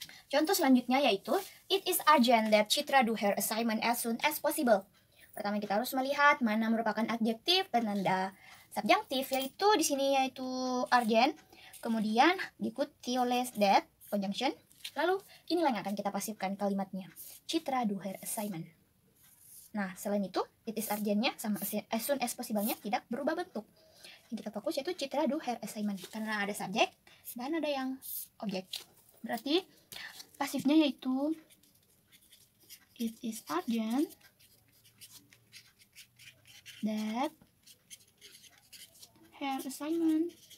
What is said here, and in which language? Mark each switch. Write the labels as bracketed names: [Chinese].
[Indonesian] Contoh selanjutnya yaitu [English] it is urgent that Citra do her assignment as soon as possible. [Indonesian] Pertama kita harus melihat mana merupakan adjektif penanda subjunctive, yaitu di sini yaitu urgent. Kemudian diikuti oleh that conjunction. Lalu inilah yang akan kita pasifkan kalimatnya. [English] Citra do her assignment. [Indonesian] Nah, selain itu, [English] it is urgent-nya [Indonesian] sama [English] as soon as possible-nya [Indonesian] tidak berubah bentuk. Yang kita fokus yaitu [English] Citra do her assignment. [Indonesian] Karena ada subjek dan ada yang objek. Berarti pasifnya yaitu [English] it is urgent that her assignment.